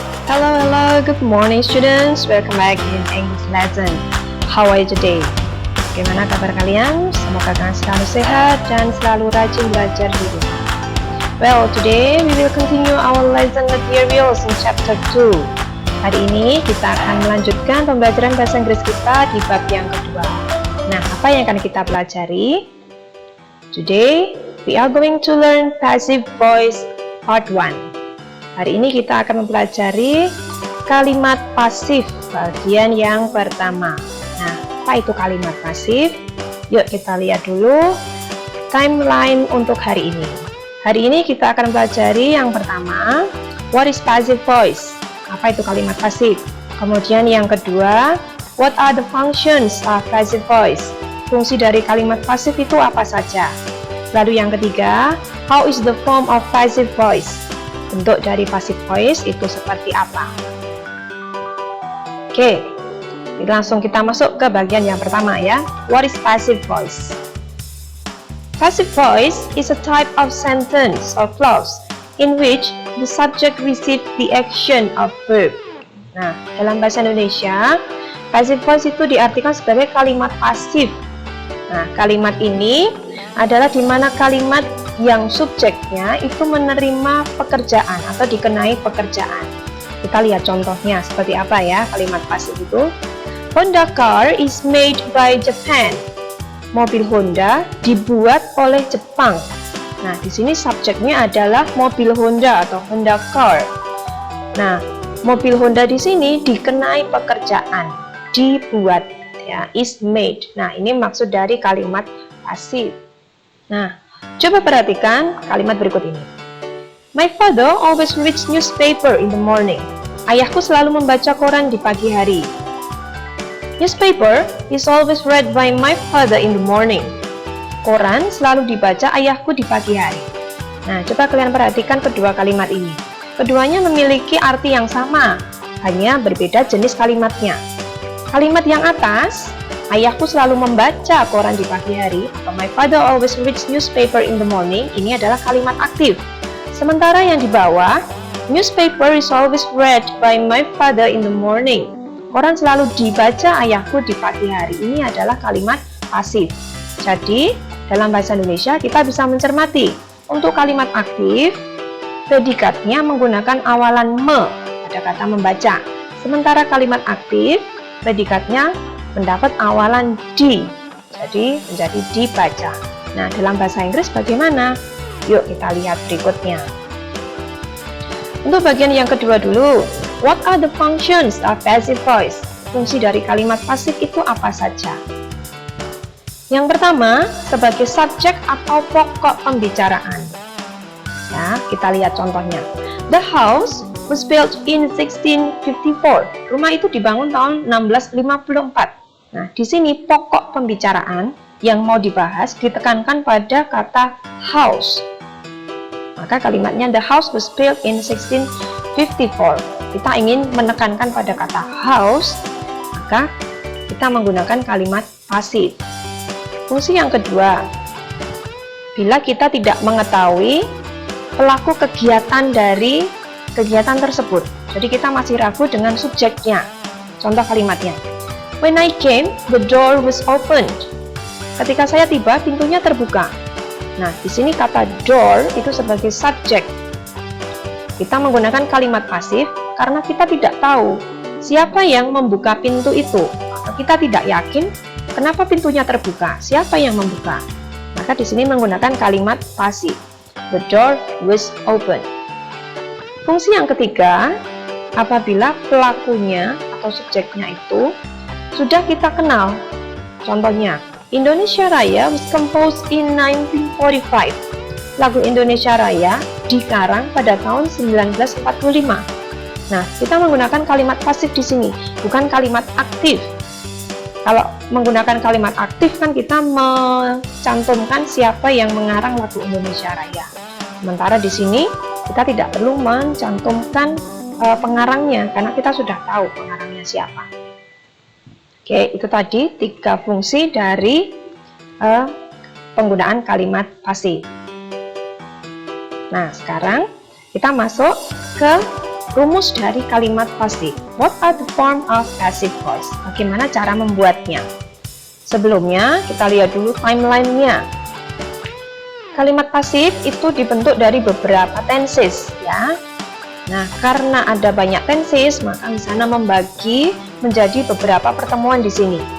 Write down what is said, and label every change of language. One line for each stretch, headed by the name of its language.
English: Hello, good morning students. Welcome back in English lesson. How are you today?
Indonesian: Bagaimana kabar kalian? Semoga kalian selalu sehat dan selalu rajin belajar di rumah.
English: Well, today we will continue our lesson materials in chapter 2.
Indonesian: Hari ini kita akan melanjutkan pembelajaran bahasa Inggris kita di bab yang kedua. Nah, apa yang akan kita pelajari?
English: Today we are going to learn passive voice part 1.
Indonesian: Hari ini kita akan mempelajari kalimat pasif bagian yang pertama. Nah, apa itu kalimat pasif? Yuk kita lihat dulu timeline untuk hari ini. Hari ini kita akan pelajari yang pertama,
English: what is passive voice?
Indonesian: Apa itu kalimat pasif? Kemudian yang kedua,
English: what are the functions of passive voice?
Indonesian: Fungsi dari kalimat pasif itu apa saja? Lalu yang ketiga,
English: how is the form of passive voice?
Indonesian: Bentuk dari passive voice itu seperti apa? Oke, langsung kita masuk ke bagian yang pertama ya.
English: What is passive voice? Passive voice is a type of sentence or clause in which the subject receives the action of verb.
Indonesian: Nah, dalam bahasa Indonesia, passive voice itu diartikan sebagai kalimat pasif. Nah, kalimat ini adalah di mana kalimat yang subjeknya itu menerima pekerjaan atau dikenai pekerjaan. Kita lihat contohnya seperti apa ya kalimat pasif itu.
English: Honda car is made by Japan.
Indonesian: Mobil Honda dibuat oleh Jepang. Nah, di sini subjeknya adalah mobil Honda atau Honda car. Nah, mobil Honda di sini dikenai pekerjaan, dibuat ya,
English: is made.
Indonesian: Nah, ini maksud dari kalimat pasif. Nah, coba perhatikan kalimat berikut ini.
English: My father always reads newspaper in the morning.
Indonesian: Ayahku selalu membaca koran di pagi hari.
English: Newspaper is always read by my father in the morning.
Indonesian: Koran selalu dibaca ayahku di pagi hari. Nah, coba kalian perhatikan kedua kalimat ini. Keduanya memiliki arti yang sama, hanya berbeda jenis kalimatnya. Kalimat yang atas, ayahku selalu membaca koran di pagi hari, atau
English: my father always reads newspaper in the morning,
Indonesian: ini adalah kalimat aktif. Sementara yang di bawah,
English: newspaper is always read by my father in the morning.
Indonesian: Koran selalu dibaca ayahku di pagi hari. Ini adalah kalimat pasif. Jadi, dalam bahasa Indonesia kita bisa mencermati. Untuk kalimat aktif, predikatnya menggunakan awalan me pada kata membaca. Sementara kalimat aktif, predikatnya mendapat awalan di. Jadi, menjadi dibaca. Nah, dalam bahasa Inggris bagaimana? Yuk kita lihat berikutnya. Untuk bagian yang kedua dulu,
English: what are the functions of passive voice?
Indonesian: Fungsi dari kalimat pasif itu apa saja? Yang pertama, sebagai subjek atau pokok pembicaraan. Ya, kita lihat contohnya.
English: The house was built in 1654.
Indonesian: Rumah itu dibangun tahun 1654. Nah, di sini pokok pembicaraan yang mau dibahas ditekankan pada kata house. Maka kalimatnya
English: the house was built in 1654.
Indonesian: Kita ingin menekankan pada kata house, maka kita menggunakan kalimat pasif. Fungsi yang kedua, bila kita tidak mengetahui pelaku kegiatan dari kegiatan tersebut, jadi kita masih ragu dengan subjeknya. Contoh kalimatnya,
English: when I came, the door was opened.
Indonesian: Ketika saya tiba, pintunya terbuka. Nah, di sini kata door itu sebagai subjek. Kita menggunakan kalimat pasif karena kita tidak tahu siapa yang membuka pintu itu. Atau kita tidak yakin kenapa pintunya terbuka, siapa yang membuka. Maka di sini menggunakan kalimat pasif.
English: The door was open.
Indonesian: Fungsi yang ketiga, apabila pelakunya atau subjeknya itu sudah kita kenal. Contohnya,
English: Indonesia Raya was composed in 1945.
Indonesian: Lagu Indonesia Raya dikarang pada tahun 1945. Nah, kita menggunakan kalimat pasif di sini, bukan kalimat aktif. Kalau menggunakan kalimat aktif kan kita mencantumkan siapa yang mengarang lagu Indonesia Raya. Sementara di sini kita tidak perlu mencantumkan pengarangnya karena kita sudah tahu pengarangnya siapa. Oke, itu tadi 3 fungsi dari penggunaan kalimat pasif. Nah, sekarang kita masuk ke rumus dari kalimat pasif.
English: What are the form of passive voice?
Indonesian: Bagaimana cara membuatnya? Sebelumnya, kita lihat dulu timeline-nya. Kalimat pasif itu dibentuk dari beberapa tenses, ya. Nah, karena ada banyak tenses, maka di sana membagi menjadi beberapa pertemuan di sini.